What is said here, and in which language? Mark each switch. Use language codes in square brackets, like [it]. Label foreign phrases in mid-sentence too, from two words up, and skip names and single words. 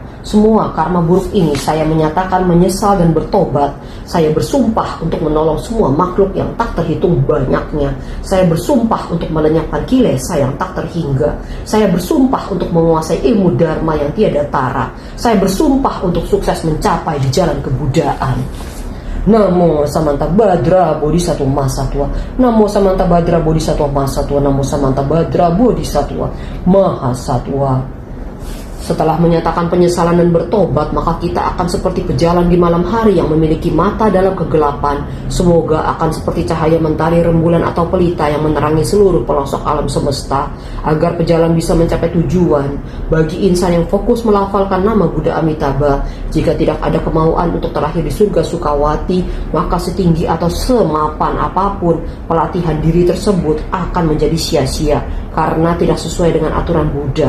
[id] Semua karma buruk ini saya menyatakan menyesal dan bertobat. Saya bersumpah untuk menolong semua makhluk yang tak terhitung banyaknya. Saya bersumpah untuk melenyapkan kilesa yang tak terhingga. Saya bersumpah untuk menguasai ilmu dharma yang tiada tara. Saya bersumpah untuk sukses mencapai di jalan kebudayaan. Namo Samanta Badra Bodhisattva Mahasatwa. Namo Samanta Badra Bodhisattva Mahasatwa. Namo Samanta Badra Bodhisattva Mahasatwa. Setelah menyatakan penyesalan dan bertobat, maka kita akan seperti pejalan di malam hari yang memiliki mata dalam kegelapan. Semoga akan seperti cahaya mentari rembulan atau pelita yang menerangi seluruh pelosok alam semesta, agar pejalan bisa mencapai tujuan. Bagi insan yang fokus melafalkan nama Buddha Amitabha, jika tidak ada kemauan untuk terlahir di surga Sukawati, maka setinggi atau semapan apapun pelatihan diri tersebut akan menjadi sia-sia karena tidak sesuai dengan aturan Buddha.